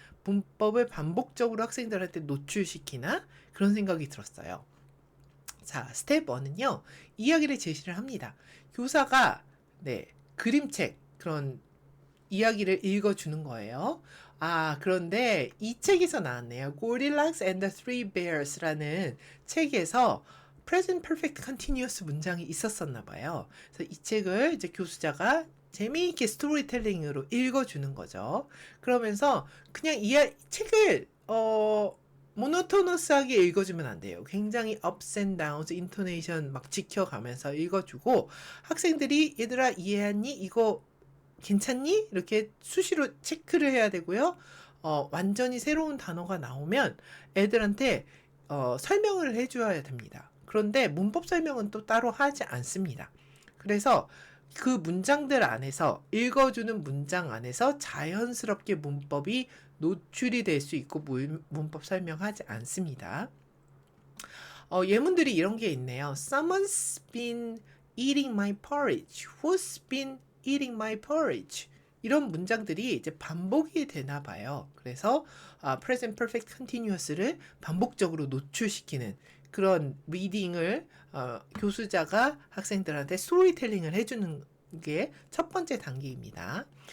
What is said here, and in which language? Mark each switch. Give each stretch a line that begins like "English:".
Korean: 문법을 반복적으로 학생들한테 노출시키나? 그런 생각이 들었어요. 자, 스텝 1은요. 이야기를 제시를 합니다. 교사가 그림책 그런 이야기를 읽어주는 거예요. 그런데 이 책에서 나왔네요. Goldilocks and the Three Bears라는 책에서 Present Perfect Continuous 문장이 있었었나 봐요. 그래서 이 책을 이제 교수자가 재미있게 스토리텔링으로 읽어주는 거죠. 그러면서 그냥 책을 모노토너스하게 읽어주면 안 돼요. 굉장히
English: ups and downs,
Korean: 인토네이션 막 지켜가면서 읽어주고 학생들이 얘들아 이해했니? 이거 괜찮니? 이렇게 수시로 체크를 해야 되고요. 완전히 새로운 단어가 나오면 애들한테 설명을 해줘야 됩니다. 그런데 문법 설명은 또 따로 하지 않습니다. 그래서 그 문장들 안에서 읽어주는 문장 안에서 자연스럽게 문법이 노출이 될 수 있고 문법 설명하지 않습니다. 예문들이 이런 게 있네요.
English: Someone's been eating my porridge. Who's been eating my porridge?
Korean: 이런 문장들이 이제 반복이 되나 봐요. 그래서 present perfect continuous를 반복적으로 노출시키는 그런 리딩을 교수자가 학생들한테 스토리텔링을 해주는 게 첫 번째 단계입니다.